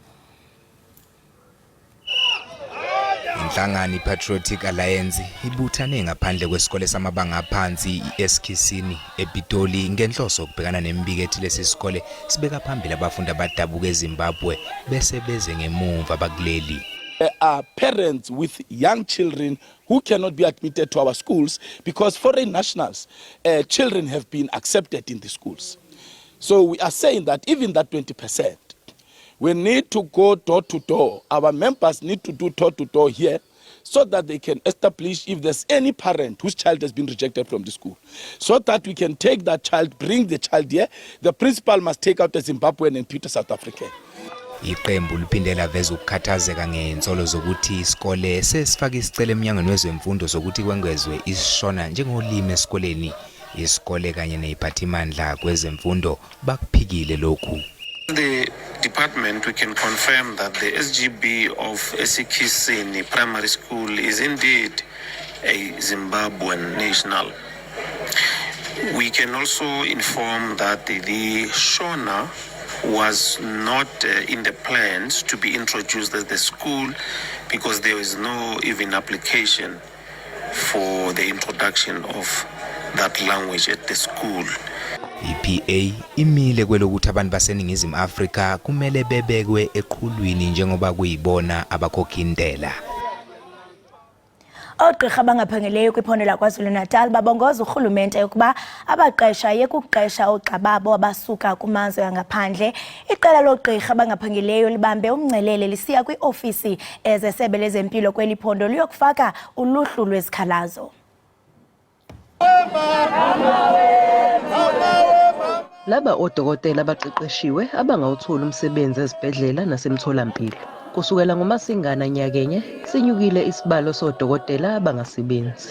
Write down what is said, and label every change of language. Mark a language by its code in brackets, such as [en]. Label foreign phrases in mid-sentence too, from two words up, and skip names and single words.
[zu] Inhlangano iPatriotic Alliance ibuthane ngaphandle kwesikole samabanga aphansi iEskhisini ePitoli ngenhloso ukubhekana nembiko ethi lesi sikole sibeka phambili abafundi abadabuka eZimbabwe bese beze ngemuva abakuleli. [en] There are parents with young children who cannot be admitted to our schools because foreign nationals children have been accepted in the schools. So we are saying that even that 20%, we need to go door to door. Our members need to do door to door here so that they can establish if there's any parent whose child has been rejected from the school. So that we can take that child, bring the child here. The principal must take out a Zimbabwean and put a South African. [zu] Iqembu liphindela veza ukukhathazeka ngensolo zokuthi isikole sesifaka isicelo emnyangweni wezemfundo zokuthi kwengezwe isiShona njengolimi esikoleni. Isikole kanye neziphathimandla kwezemfundo bakuphikile lokhu. [en] The department, we can confirm that the SGB of Esikhisini Primary School is indeed a Zimbabwean national. We can also inform that the Shona was not in the plans to be introduced at the school because there is no even application for the introduction of that language at the school. [zu] IPA imile kwelokuthi abantu baseningizimu Afrika kumele bebekwe eqhulwini njengoba kuyibona abakhokha intela. [xh] Ogqirha abangaphangeleyo kwiphondo laKwaZulu-Natal babongoza urhulumente ukuba abaqesha yekuqesha ogxa babo abasuka kumazwe angaphandle. Iqela logqirha abangaphangeleyo libambe umngcelele lisiya kwiofisi ezesebe lezempilo kweli phondo liyokufaka uluhlu lwezikhalazo. [zu] Laba odokotela abaqeqeshiwe abangawuthola umsebenzi ezibhedlela nasemtholampilo. Kusukela ngoMasingana nyakenye sinyukile isibalo sodokotela abangasebenzi.